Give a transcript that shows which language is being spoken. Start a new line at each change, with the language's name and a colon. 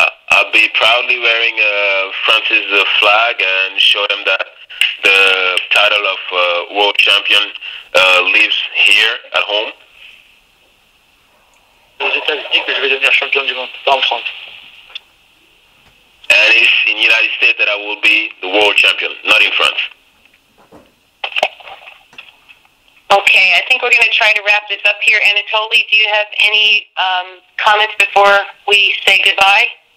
English: I'll be proudly wearing France's flag and show them that the title of world champion lives here at home.
French: Aux États-Unis que je vais devenir champion du monde, pas en France.
English: And it's in the United States that I will be the world champion, not in France. Okay, I think we're going to try to wrap this up here. Anatoliy, do you have any comments before we say goodbye?